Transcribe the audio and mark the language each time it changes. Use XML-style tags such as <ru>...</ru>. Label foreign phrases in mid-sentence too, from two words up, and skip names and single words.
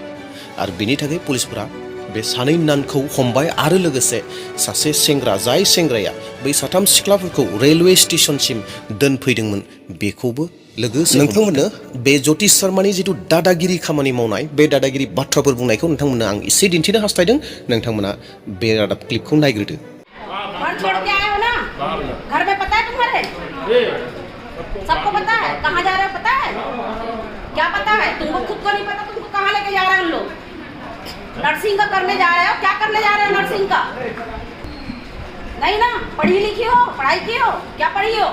<brx>आरो बेनि थाखाय पुलिसफोरा बे सानै नानखौ हमबाय आरो लोगोसे सासे सेंग्रा जाय सेंग्राया बै साथाम सिख्लाफोरखौ रेलवे स्टेशनसिम दोनफैदोंमोन बेखौबो लोगोसे नोंथांमोननो बे ज्योतिष शर्मानि जिथु दादागिरि खामानि मावनाय बे दादागिरि बाथ्राफोर बुंनायखौ नोंथांमोननो आं एसे दिन्थिनो हास्थायदों नोंथांमोना बे रादाब क्लिपखौ नायग्रोदो।</brx> <hi>घर में पता है तुम्हारे? सबको पता है? कहाँ जा रहे हो पता है? क्या पता है? तुमको खुद को नहीं पता तुमको कहाँ लेके जा रहे हैं उन लोग? नर्सिंग का करने जा रहे हो? क्या करने जा रहे हो नर्सिंग का? नहीं ना, पढ़ी लिखी हो, पढ़ाई की हो, क्या पढ़ी हो?</hi>